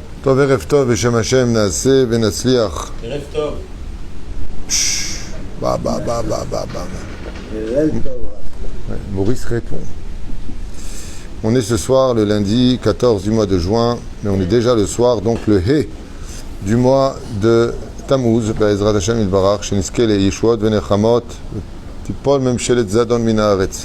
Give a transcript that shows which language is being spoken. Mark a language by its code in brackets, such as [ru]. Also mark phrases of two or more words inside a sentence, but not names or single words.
[he] טוב, ערב טוב, בשם השם נעשה ונצליח. ערב טוב. [fr] Maurice répond. On est ce soir le lundi 14 du mois de juin, mais on est déjà le soir, donc le He du mois de Tammuz, [he] בעזרת השם יתברך, שניזכה לישועות ונחמות, תיפול ממשלת זדון מן הארץ.